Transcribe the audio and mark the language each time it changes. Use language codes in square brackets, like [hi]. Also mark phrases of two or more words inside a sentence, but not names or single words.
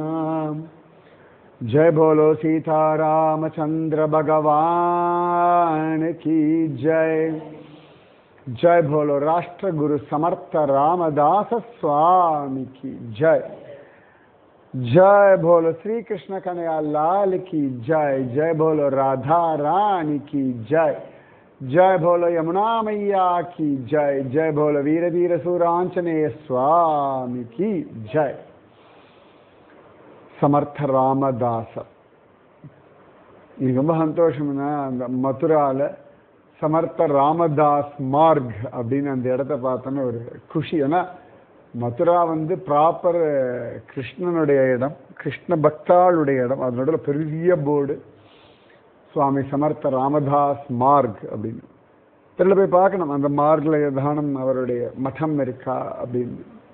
[hi] जय बोलो सीता रामचंद्र भगवान की जय। जय बोलो राष्ट्र गुरु समर्थ रामदास स्वामी की जय। जय बोलो श्री कृष्ण कन्हैया लाल की जय। जय बोलो राधा रानी की जय। जय बोलो यमुना मैया की जय। जय बोलो वीर धीर सूरांजनेय स्वामी की जय। [ta] समर्थ रामदास ரொம்ப சந்தோஷம்னா அந்த மதுரால சமர்த்த ராமதாஸ் மார்க் அப்படின்னு அந்த இடத்த பார்த்தோன்னா ஒரு குஷி. ஏன்னா மதுரா வந்து ப்ராப்பர் கிருஷ்ணனுடைய இடம், கிருஷ்ண பக்தாளுடைய இடம். அதனோட பெரிய போர்டு சுவாமி சமர்த்த ராமதாஸ் மார்க் அப்படின்னு தெரியல, போய் பார்க்கணும் அந்த மார்க்ல ஏதானும் அவருடைய மடம் இருக்கா அப்படின்னு.